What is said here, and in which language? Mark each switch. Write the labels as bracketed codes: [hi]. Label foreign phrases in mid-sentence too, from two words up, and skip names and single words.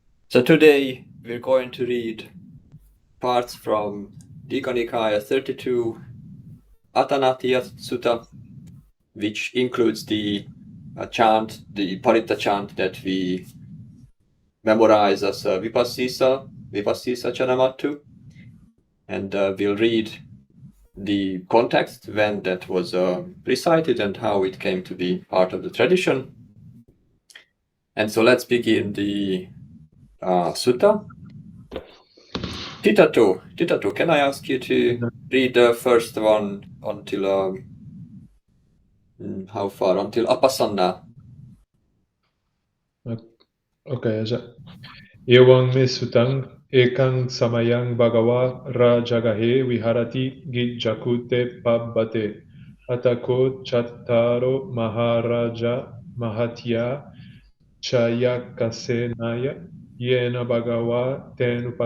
[en] So today we're going to read parts from Dika Nikaya 32, Āṭānāṭiyasutta, which includes the chant, the Paritta chant that we memorize as [pi] Vipassissa namatthu, [en] and we'll read the context when that was recited and how it came to be part of the tradition. And so let's begin the sutta. Titatu, can I ask you to read the first one until how far? Until apasanna. Okay, aja. [pi] Ewang me sutang ekang samayang bhagava rajagahe viharati gijjakute pabbate atako chattaro maharaja mahatya chayakasenaya yena bhagava ten